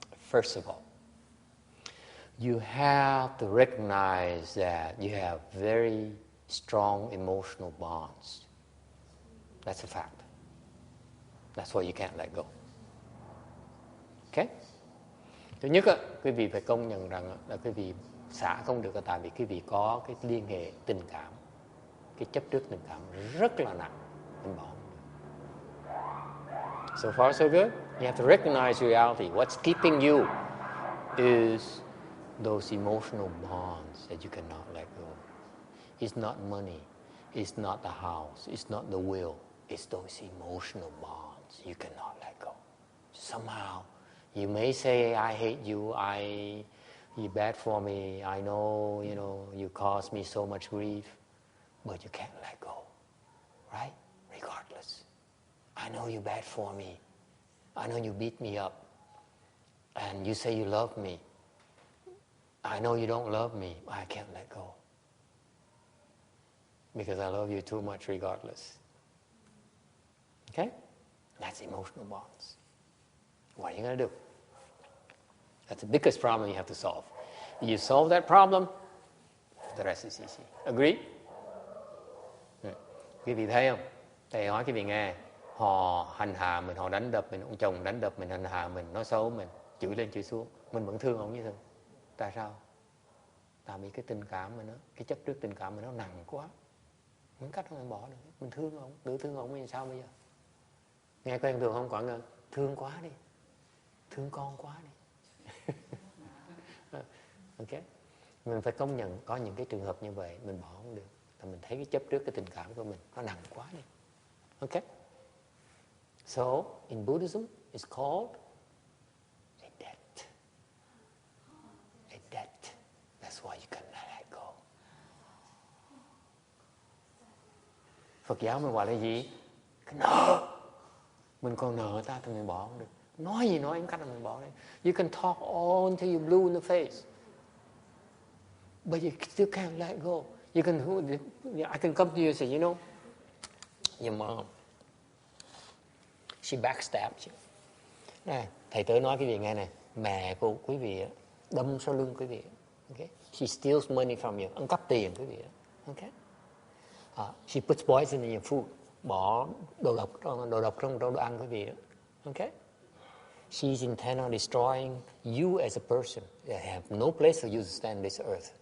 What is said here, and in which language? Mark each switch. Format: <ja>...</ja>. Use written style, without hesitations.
<en>First of all, you have to recognize that you have very strong emotional bonds. That's a fact. That's why you can't let go. Okay?</en> <vi>Thứ nhất, quý vị phải công nhận rằng là quý vị xả không được, tại vì quý vị có cái liên hệ tình cảm, cái chấp trước tình cảm rất là nặng. Mình bỏ.</vi> <en>So far, so good. You have to recognize reality. What's keeping you is those emotional bonds that you cannot let go. It's not money. It's not the house. It's not the will. It's those emotional bonds you cannot let go. Somehow, you may say, I hate you. You're bad for me. I know, you caused me so much grief. But you can't let go. Right? Regardless. I know you're bad for me. I know you beat me up. And you say you love me. I know you don't love me. I can't let go. Because I love you too much regardless. Okay? That's emotional bonds. What are you going to do? That's the biggest problem you have to solve. You solve that problem, the rest is easy. Agree?</en> <vi>Quý vị thấy không? Thầy hỏi quý vị nghe. Họ hành hạ mình, họ đánh đập mình, ông chồng đánh đập mình, hành hạ mình, nói xấu mình, chửi lên chửi xuống, mình vẫn thương ông như thường. Tại sao? Tại vì cái tình cảm mình, cái chấp trước tình cảm mình nó nặng quá, những cách không mình bỏ được. Mình thương ông, tự thương ông, sao bây giờ? Nghe quen thường không? Quảng Ngân, thương quá đi, thương con quá đi. Ok, mình phải công nhận có những cái trường hợp như vậy mình bỏ không được, tại mình thấy cái chấp trước cái tình cảm của mình nó nặng quá đi.</vi> <en>Ok. So, in Buddhism, it's called a debt. A debt. That's why you cannot let go.</en> <vi>Phật giáo mình gọi là gì? Cái nợ. Mình còn nợ ta thì mình bỏ không được. Nói gì nói cách là mình bỏ đấy.</vi> <en>You can talk all until you're blue in the face. But you still can't let go. I can come to you and say, your mom, she backstabbed you.</en> <vi>Này, thầy tới nói quý vị nghe này, mẹ của quý vị đâm sau lưng quý vị. Okay?</vi> <en>She steals money from you,</en> <vi>ăn cắp tiền quý vị.</vi> <en>Okay? She puts poison in your food,</en> <vi>bỏ đồ độc trong đồ ăn quý vị.</vi> <en>Okay? She's intent on destroying you as a person. They have no place for you to stand this earth.</en>